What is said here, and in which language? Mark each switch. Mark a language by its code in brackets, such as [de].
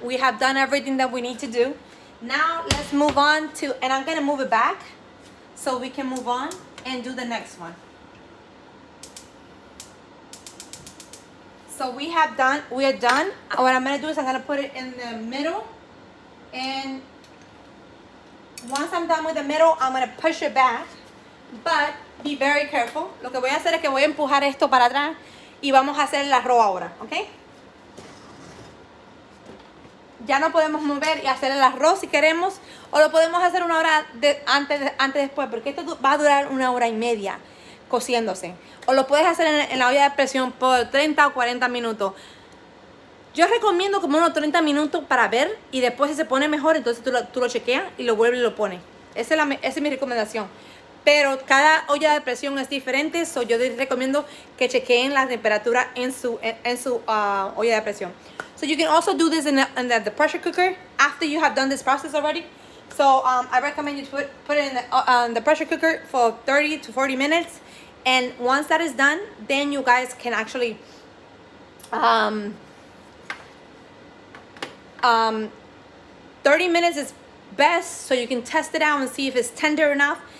[en] We have done everything that we need to do. Now let's move on to, and I'm going to move it back so we can move on and do the next one. So we are done. What I'm going to do is I'm going to put it in the middle. And once I'm done with the middle, I'm going to push it back. But be very careful. [es] Lo que voy a hacer es que voy a empujar esto para atrás y vamos a hacer el arroz ahora, ¿ok? Ya no podemos mover y hacer el arroz si queremos, o lo podemos hacer 1 hora antes después, porque esto va a durar 1 hora y media cociéndose. O lo puedes hacer en la olla de presión por 30 o 40 minutos. Yo recomiendo como unos 30 minutos para ver, y después si se pone mejor, entonces tú lo chequeas y lo vuelves y lo pones. Esa es mi recomendación. Pero cada olla de presión es diferente, so yo les recomiendo que chequeen la temperatura en su olla de presión. [en] So you can also do this in the pressure cooker after you have done this process already. So I recommend you put it in the pressure cooker for 30 to 40 minutes And once that is done, then you guys can actually 30 minutes is best, so you can test it out and see if it's tender enough.